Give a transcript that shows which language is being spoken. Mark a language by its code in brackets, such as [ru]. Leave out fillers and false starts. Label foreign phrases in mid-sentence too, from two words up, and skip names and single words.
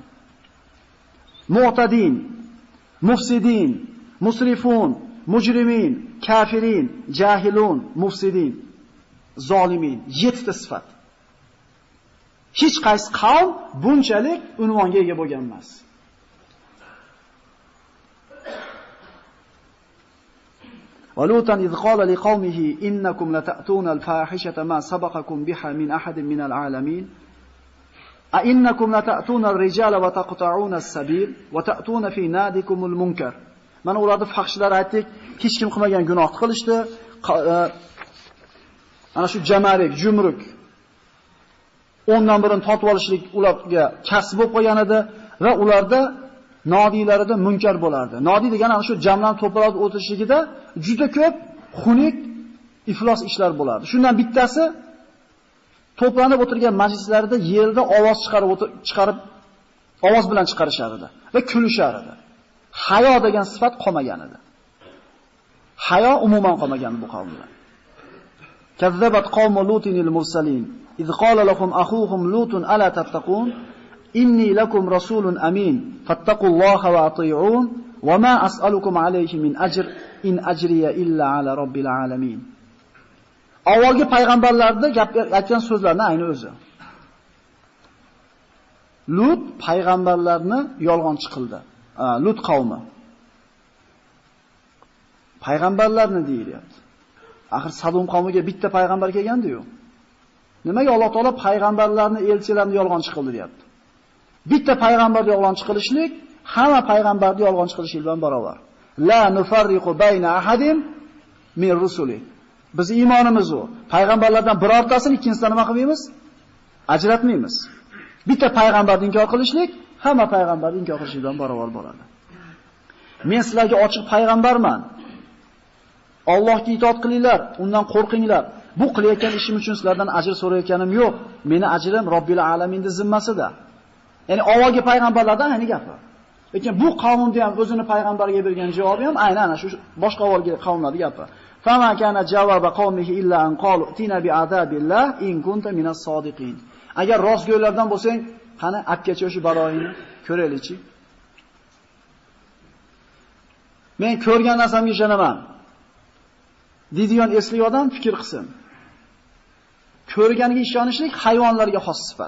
[ar] معتدين، مفسدين، مسرفون، مجرمين، كافرين، جاهلون، مفسدين، ظالمين, [uz] 7 ta sifat. Hech qaysi qavm bunchalik unvonga ega bo'lgan emas. [ar] ولوطا إذ قال لقومه إنكم لتأتون الفاحشة ما سبقكم بها من أحد من العالمين أئنكم لتأتون الرجال وتقطعون السبيل وتأتون في نادكم المنكر. [uz] Mana ularda fahshlar aytdik, hech kim qilmagan gunoh qilishdi. Ana shu jamarik, jumruk 10dan birini tortib olishlik ularga kasb bo'lib qolgan edi va ularda nodiylarida munkar bo'lardi. Nodiy degani ana shu jamlan to'planib o'tirishligida juda ko'p xunuk, iflos ishlar bo'lardi. Shundan bittasi to'planib o'tirgan majlislarda yerda ovoz chiqarib ovoz bilan chiqarishar edi va kulishar edi. Hayo degan sifat qolmagan edi. Hayo umuman qolmagan bu qavmda. [ar] كذبت قوم لوط المرسلين إذ قال لهم أخوهم لوط ألا تتقون إني لكم رسول أمين فاتقوا الله وأطيعون وما أسألكم عليه من أجر إن أجري إلا على رب العالمين. [uz] Avvalgi payg'ambarlarning aytgan so'zlarini ayni o'zi. Lut payg'ambarlarni yolg'onchi qildi. Lut qavmi. Payg'ambarlarni deyilyapti. Axir Sadum qavmiga bitta payg'ambar kelgandi-yu. Nimaga Alloh taolo payg'ambarlarni, elchilarni yolg'onchi qildi deyapti? Bitta payg'ambarni yolg'onchi qilishlik hamma payg'ambarni yolg'onchi qilishlik bilan barobar. [ar] لا نفرق بين أحد من رسله. [uz] Biz iymonimiz u. Payg'ambarlardan birortasini ikkinchisidan nima qilmaymiz? Ajratmaymiz. Bitta payg'ambarni inkor qilishlik hamma payg'ambarni inkor qilishlik bilan barobar bo'ladi. Men sizlarga ochiq payg'ambarman. Allohga itoat qilinglar, undan qo'rqinglar. Bu qilayotgan ishim uchun sizlardan ajr so'rayotganim yo'q. Meni ajrim Robbil alaminning zimmasida. Ya'ni avvalgi payg'ambarlardan ayni gapi. Lekin bu qavmning ham o'zini payg'ambarga bergan javobi ham aynan shu boshqa avvalgi qavmlarning gapi. [ar] فما كان جواب قومه إلا أن قالوا ائتنا بعذاب الله إن كنت من الصادقين. [uz] Agar rostgo'ylardan bo'lsang, qani akkacha shu baloyini ko'raylikchi. Men ko'rgan narsamga ishonaman. Deydigan esli odam fikr qilsin. Ko'rganiga ishonishlik hayvonlarga xos sifat.